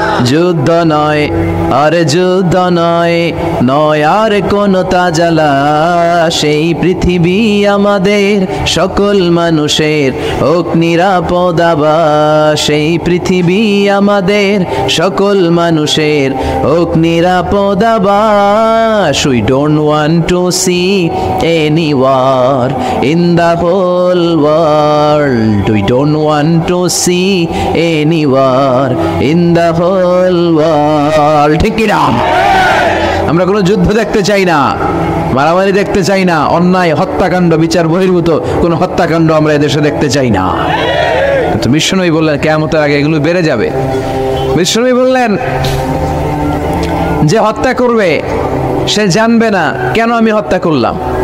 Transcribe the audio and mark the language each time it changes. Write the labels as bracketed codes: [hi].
[bn] যুদ্ধ নয়, আরে যুদ্ধ নয়, নয় আর কোন তাজালা, সেই পৃথিবী আমাদের সকল মানুষের হোক নিরাপদ আবাস, সেই পৃথিবী আমাদের সকল মানুষের হোক নিরাপদ আবাস। [en] We don't want to see any war in the whole world. We don't want to see any war in the whole world. [bn] ঠিক কি না? আমরা কোনো যুদ্ধ দেখতে চাই না, মারামারি দেখতে চাই না, অন্যায় হত্যাকাণ্ড বিচার বহির্ভূত কোনো হত্যাকাণ্ড আমরা এদেশে দেখতে চাই না। তো বিশ্বনবী বললেন কিয়ামতের আগে এগুলো বেড়ে যাবে। বিশ্বনবী বললেন যে হত্যা করবে সে জানবে না কেন আমি হত্যা করলাম।